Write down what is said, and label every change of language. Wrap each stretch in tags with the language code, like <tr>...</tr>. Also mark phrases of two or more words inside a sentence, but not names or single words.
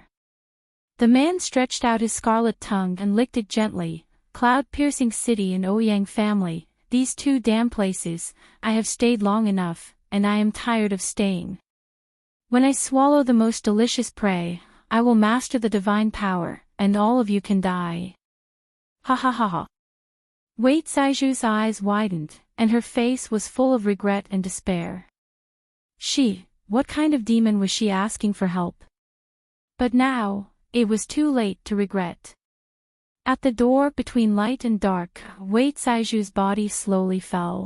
<en>The man stretched out his scarlet tongue and licked it gently. Cloud-piercing city and Ouyang family, these two damn places, I have stayed long enough, and I am tired of staying. When I swallow the most delicious prey, I will master the divine power, and all of you can die. Ha ha ha ha. Wei Caiju's eyes widened, and her face was full of regret and despair. What kind of demon was she asking for help? But now, it was too late to regret. At the door between light and dark, Wei Caiju's body slowly fell.</en>